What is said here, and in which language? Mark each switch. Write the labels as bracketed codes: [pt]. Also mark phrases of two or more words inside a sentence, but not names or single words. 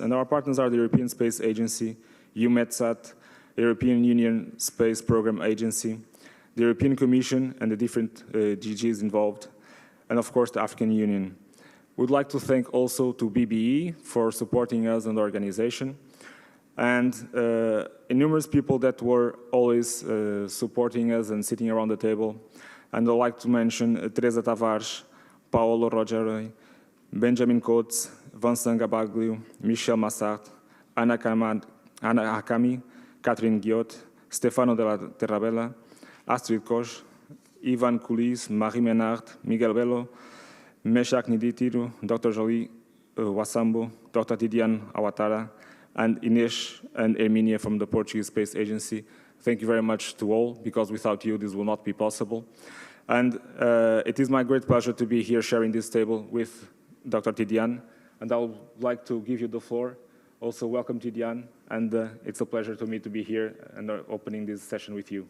[en] And our partners are the European Space Agency, EUMETSAT, the European Union Space Program Agency, the European Commission and the different DGs involved, and of course the African Union. We'd like to thank also to BBE for supporting us and the organization, and numerous people that were always supporting us and sitting around the table. And I'd like to mention Teresa Tavares, Paolo Rogeri, Benjamin Coates, Vincent Gabaglio, Michel Massart, Anna Hakami, Catherine Guillot, Stefano della Terrabella, Astrid Koch, Ivan Coulis, Marie Menard, Miguel Bello, Meshach Niditiru, Dr. Jolie Wasambo, Dr. Tidiane Awatara, and Ines and Herminia from the Portuguese Space Agency. Thank you very much to all, because without you this will not be possible. And it is my great pleasure to be here sharing this table with Dr. Tidiane, and I would like to give you the floor. Also, welcome Tidiane, and it's a pleasure to me to be here and opening this session with you.